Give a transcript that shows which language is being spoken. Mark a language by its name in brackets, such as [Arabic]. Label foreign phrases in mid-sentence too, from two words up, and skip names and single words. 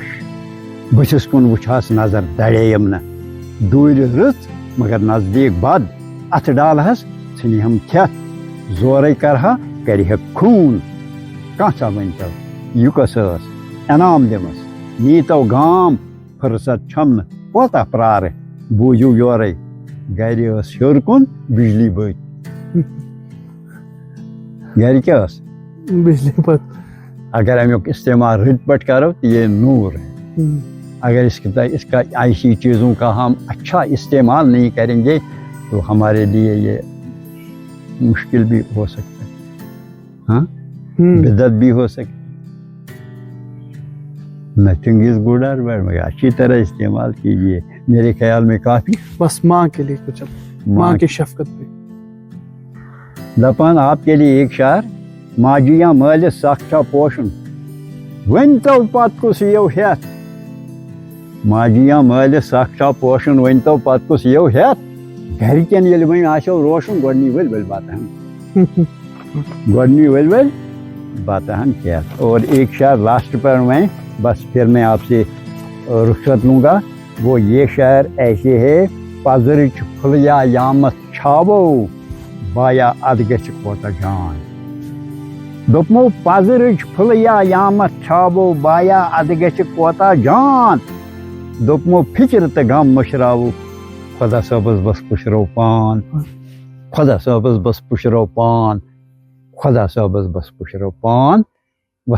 [Kashmiri] بٕتھِس کُن وٕچھہس نظر دڑییِم نہٕ دوٗرِ رٕژ مگر نزدیٖک بد اتھٕ ڈالہس ژھٕنِہم کھٮ۪تھ زورے کرہا کرِہا خوٗن کانٛژھا ؤنۍتو یہِ کۄس ٲس انعام دِمس نیٖتو گام فٕرست چھم نہٕ کوتاہ پرٛارٕ بوٗزِو یورے گرِ ٲس ہیوٚر کُن بجلی بٔتۍ. گرِ کیٛاہ ٲس بجلی بت. اگر امیُک استعمال رٕتۍ پٲٹھۍ کرو [Urdu] تو یہ نور ہے. اگر اس کا ایسی چیزوں کا ہم اچھا استعمال نہیں کریں گے تو ہمارے لیے یہ مشکل بھی ہو سکتا ہے. ہاں بدعت بھی ہو سکتی. [English] nothing is good [Urdu] اور بیڈ مگر اچھی طرح استعمال کیجیے میرے خیال میں کافی. بس ماں کے لیے کچھ ماں کی شفقت پہ. [Kashmiri] دپان [Urdu] آپ کے لیے ایک شعر [Kashmiri] ماجیاں مٲلِس سخ چھا پوشن ؤنۍتو پتہٕ کُس یِیو ہٮ۪تھ ماجیاں مٲلِس سخ چھا پوشن ؤنۍتو پتہٕ کُس یِیو ہٮ۪تھ گرِکٮ۪ن ییٚلہِ وۄنۍ آسیو روشن گۄڈنی ؤلۍ ؤلۍ بتہٕ ہن گۄڈنی ؤلۍ ؤلۍ بتہٕ ہن کھٮ۪تھ. [Urdu] اور ایک شعر لاسٹ پر میں بس پھر میں آپ سے رخصت لوں گا. وہ یہ شعر ایسے ہے [Kashmiri] پزرٕچ پھٕلیا یامس چھاوو بایا اد گژھِ کوتاہ جان دوٚپمو پزرٕچ پھٕلیا یامس چھاوو بایا اد گژھِ کوتاہ جان دوٚپمو فکر تہٕ غم مٔشراوو خۄدا صٲبس بس پُشرو پان خۄدا صٲبس بس پُشرو پان خۄدا صٲبس بس پُشرو پان.